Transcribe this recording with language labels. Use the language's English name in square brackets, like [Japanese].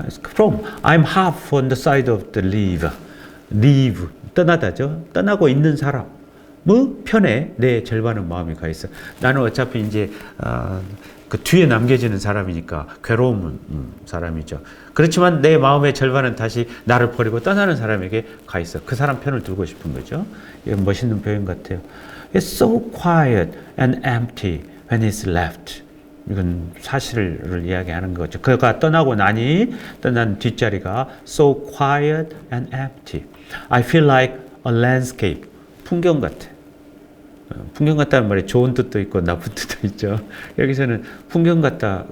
[English] From I'm half on the side of the leave [Korean] 떠나다죠. 떠나고 있는 사람 뭐 편에 내 절반은 마음이 가 있어. 나는 어차피 이제 그 뒤에 남겨지는 사람이니까 괴로운 사람이죠. 그렇지만 내 마음의 절반은 다시 나를 버리고 떠나는 사람에게 가 있어. 그 사람 편을 들고 싶은 거죠. 이건 멋있는 표현 같아요. [English] It's so quiet and empty when it's left. [Korean] 이건 사실을 이야기하는 거죠. 그가 떠나고 나니 떠난 뒷자리가 [English] so quiet and empty. I feel like a landscape. [Korean] 풍경 같아. 풍경 같다는 말에 좋은 뜻도 있고 나쁜 뜻도 있죠. 여기서는 풍경 같다.